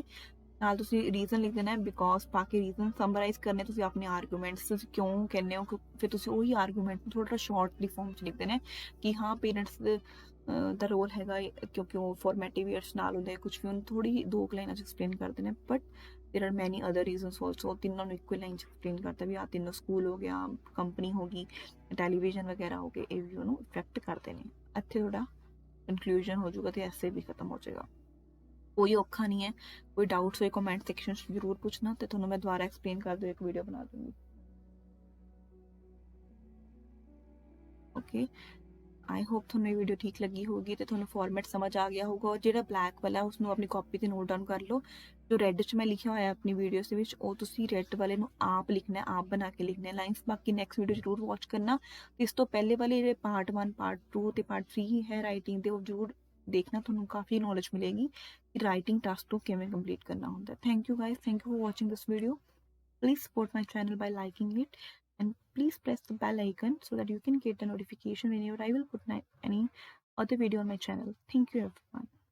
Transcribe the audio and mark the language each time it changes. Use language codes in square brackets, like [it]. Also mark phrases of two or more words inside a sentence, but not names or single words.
[pa] ਨਾਲ ਤੁਸੀਂ ਰੀਜ਼ਨ ਲਿਖ ਦੇਣਾ ਹੈ, ਬਿਕੋਜ਼ ਪਾ ਕੇ [en] reason summarise [pa] ਕਰਨੇ ਤੁਸੀਂ ਆਪਣੇ ਆਰਗੂਮੈਂਟਸ, ਤੁਸੀਂ ਕਿਉਂ ਕਹਿੰਦੇ ਹੋ, ਫਿਰ ਤੁਸੀਂ ਉਹੀ ਆਰਗੂਮੈਂਟ ਨੂੰ ਥੋੜਾ [en] shortly form [pa] 'ਚ ਲਿਖ ਦੇਣਾ ਕਿ ਹਾਂ ਪੇਰੈਂਟਸ ਦਾ ਰੋਲ ਹੈਗਾ, ਕਿਉਂਕਿ ਉਹ [en] formative years [pa] ਨਾਲ ਹੁੰਦੇ, ਕੁਝ ਵੀ ਉਹਨੂੰ ਥੋੜੀ 2 ਲਾਈਨਾਂ 'ਚ ਐਕਸਪਲੇਨ ਕਰ ਦੇਣਾ। [en] but there are many other reasons also. [hi] तीनों ने [en] equal line [hi] एक्सप्लेन करता भी, आ तीनों स्कूल हो गया, कंपनी होगी, टैलीविजन वगैरह हो गए, ये भी [pa] ਉਹਨੂੰ ਇਫੈਕਟ ਕਰਦੇ ਨੇ। ਇੱਥੇ ਤੁਹਾਡਾ ਕਨਕਲੂਜਨ ਹੋ ਜਾਊਗਾ ਤੇ ਐਸੇ ਵੀ ਖਤਮ ਹੋ ਜਾਏਗਾ। ਕੋਈ ਔਖਾ ਨਹੀਂ ਹੈ, ਕੋਈ ਡਾਊਟਸ ਹੋਏ [en] comment section [pa] 'ਚ ਜ਼ਰੂਰ ਪੁੱਛਣਾ ਤੇ ਤੁਹਾਨੂੰ ਮੈਂ ਦੁਬਾਰਾ ਐਕਸਪਲੇਨ ਕਰ ਦਿਓ, ਇੱਕ ਵੀਡੀਓ ਬਣਾ ਦੂੰਗੀ। ਓਕੇ, [en] I hope [pa] ਤੁਹਾਨੂੰ ਇਹ ਵੀਡੀਓ ਠੀਕ ਲੱਗੀ ਹੋਊਗੀ ਤੇ ਤੁਹਾਨੂੰ ਫਾਰਮੈਟ ਸਮਝ ਆ ਗਿਆ ਹੋਊਗਾ। ਔਰ ਜਿਹੜਾ ਬਲੈਕ ਵਾਲਾ ਉਸਨੂੰ ਆਪਣੀ ਕਾਪੀ ਤੇ [en] note down [pa] ਕਰ ਲਓ। ਜੋ ਰੈੱਡ 'ਚ ਮੈਂ ਲਿਖਿਆ ਹੋਇਆ ਆਪਣੀ ਵੀਡੀਓਸ ਦੇ ਵਿੱਚ, ਉਹ ਤੁਸੀਂ ਰੈੱਡ ਵਾਲੇ ਨੂੰ ਆਪ ਲਿਖਣਾ, ਆਪ ਬਣਾ ਕੇ ਲਿਖਣਾ ਲਾਈਨਸ। ਬਾਕੀ [en] next video [pa] ਜ਼ਰੂਰ ਵਾਚ ਕਰਨਾ। ਇਸ ਤੋਂ ਪਹਿਲੇ ਵਾਲੇ ਜਿਹੜੇ ਪਾਰਟ 1, ਪਾਰਟ 2 ਤੇ ਪਾਰਟ 3 ਹੈ ਰਾਈਟਿੰਗ ਦੇ, ਉਹ ਜ਼ਰੂਰ ਦੇਖਣਾ, ਤੁਹਾਨੂੰ ਕਾਫੀ ਨੌਲੇਜ ਮਿਲੇਗੀ ਕਿ [en] writing task [pa] ਨੂੰ ਕਿਵੇਂ ਕੰਪਲੀਟ ਕਰਨਾ ਹੁੰਦਾ। [en] thank you guys, thank you for watching this video. Please support my channel by liking it, and please press the bell icon so that you can get the notification whenever I will put any other video on my channel. Thank you everyone.